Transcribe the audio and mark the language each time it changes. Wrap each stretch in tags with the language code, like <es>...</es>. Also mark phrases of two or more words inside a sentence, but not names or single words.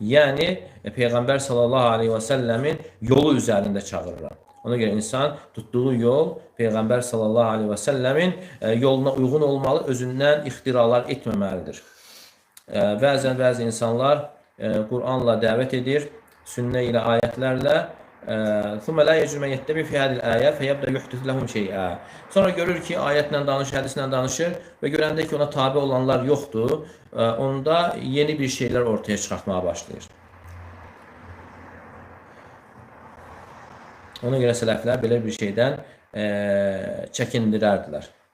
<az>Yəni Peyğəmbər</az> <ar>صلى الله عليه وسلم</ar> <az>yolu üzərində çağırıram. Ona görə insan tutduğu yol Peyğəmbər</az> <ar>صلى الله عليه وسلم</ar> <az>yoluna uyğun olmalı, özündən ixtiralar etməməlidir. Bəzi insanlar Qur'anla dəvət edir, sünnə ilə, ayətlərlə.</az> <ar>ثُمَّ لَا يَجُدُ مَنْ يَتَّبِعُ فِي هَذِهِ الْآيَةِ فَيَبْدَأُ يُحْدِثُ لَهُمْ شَيْئًا.</ar> <az>Sonra görür ki, ayətlə danışır, hədislə danışır və görəndə ki, ona tabi olanlar yoxdur, onda yeni bir şeylər ortaya çıxartmağa başlayır. Ona görə sələflər belə bir şeydən çəkindirərdilər.</az>